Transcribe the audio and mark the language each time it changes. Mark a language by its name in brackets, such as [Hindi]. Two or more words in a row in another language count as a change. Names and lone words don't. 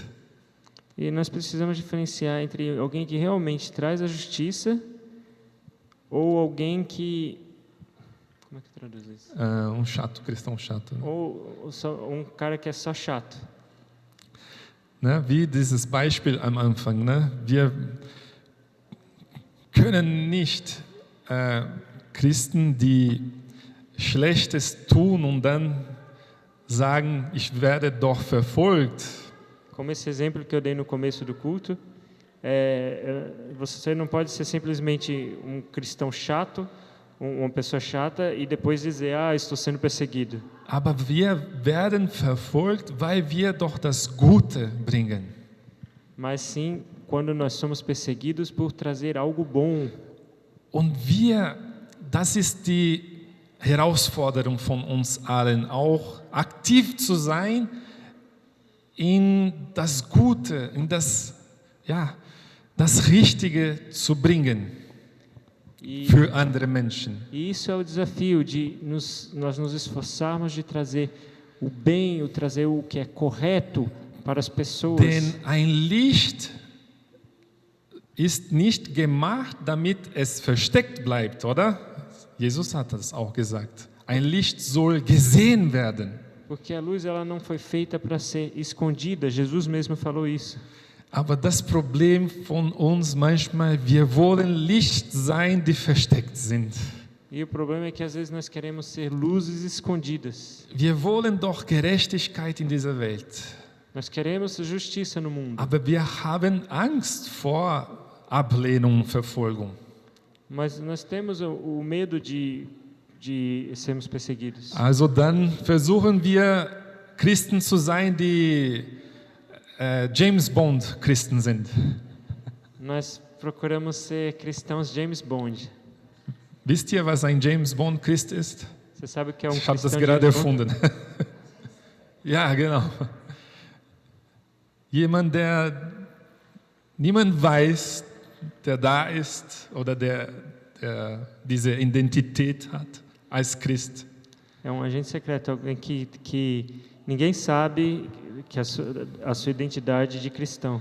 [Portuguese] E nós precisamos diferenciar entre alguém que realmente traz a justiça ou alguém que... Como é que traduz isso? Chato, cristão chato. Ne? Ou só um cara que é só chato. Ne? [German] Wie dieses Beispiel am Anfang. Ne? Wir können nicht Christen, die Schlechtes tun und dann sagen, ich werde doch verfolgt. [Portuguese] Como esse exemplo que eu dei no começo do culto, você não pode ser simplesmente um cristão chato, uma pessoa chata, e depois dizer, estou sendo perseguido. [German] Aber wir werden verfolgt, weil wir doch das Gute bringen. [Portuguese] Mas sim, quando nós somos perseguidos por trazer algo bom. [German] Und das ist die Herausforderung von uns allen, auch aktiv zu sein in das Gute, in das Richtige zu bringen für andere Menschen. [Portuguese] E isso é o desafio de nós nos esforçarmos de trazer o bem, trazer o que é correto para as pessoas. [German] Denn ein Licht ist nicht gemacht, damit es versteckt bleibt, oder? Jesus hat das auch gesagt. Ein Licht soll gesehen werden. [Portuguese] Porque a luz ela não foi feita para ser escondida. Jesus mesmo falou isso. [German] Aber das Problem von uns manchmal, wir wollen Licht sein, die versteckt sind. [Portuguese] E o problema é que às vezes nós queremos ser luzes escondidas. [German] Wir wollen doch Gerechtigkeit in dieser Welt. [Portuguese] Nós queremos justiça no mundo. [German] Aber wir haben Angst vor Ablehnung und Verfolgung. [Portuguese] Mas nós temos o medo de sermos perseguidos. [German] Also dann versuchen wir Christen zu sein, die James Bond Christen sind. [Portuguese] Nós procuramos ser cristãos James Bond. [German] Wisst ihr, was ein James Bond Christ ist? [Portuguese] Você sabe o que é [German] Ich habe das [Portuguese] cristão [German] gerade [Portuguese] James Bond? [German] erfunden. Ja, genau. Jemand, der niemand weiß, der da ist oder der diese Identität hat als Christ. [Portuguese] É um agente secreto, alguém que ninguém sabe que a sua identidade de cristão.